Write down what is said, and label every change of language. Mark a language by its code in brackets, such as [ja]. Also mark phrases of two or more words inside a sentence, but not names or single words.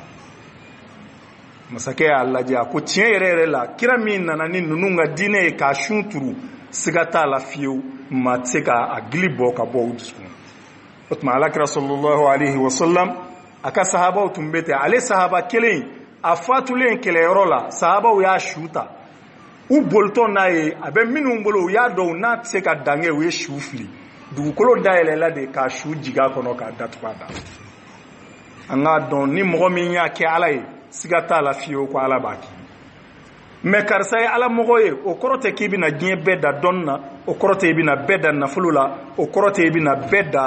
[bm] masakɛ y'a lajɛ a ko tiɲɛ yɛrɛ yɛrɛ la kira min nana ni ninnu ka diinɛ ye k'a sun turu siga t'a la fiyewu maa tɛ se k'a gili bɔ ka bɔ u dusukun o tuma alakira [ar] صلى الله عليه وسلم [bm] a ka sahabaw tun bɛ ten ale sahaba kelen a fatulen kɛlɛyɔrɔ la sahabaw y'a su ta u bolitɔ n'a ye a bɛ minnu bolo u y'a dɔn n'a tɛ se ka dan kɛ u ye su fili dugukolo dayɛlɛla de k'a su jigin a kɔnɔ k'a datugu a da an k'a dɔn ni mɔgɔ min y'a kɛ ala ye siga t'a la fiyewu ko ala b'a kɛ mɛ karisa ye ala mɔgɔ ye o kɔrɔ tɛ k'i bɛna diɲɛ bɛɛ da dɔnni na o kɔrɔ tɛ i bɛna bɛɛ da nafolo la o kɔrɔ tɛ i bɛna bɛɛ da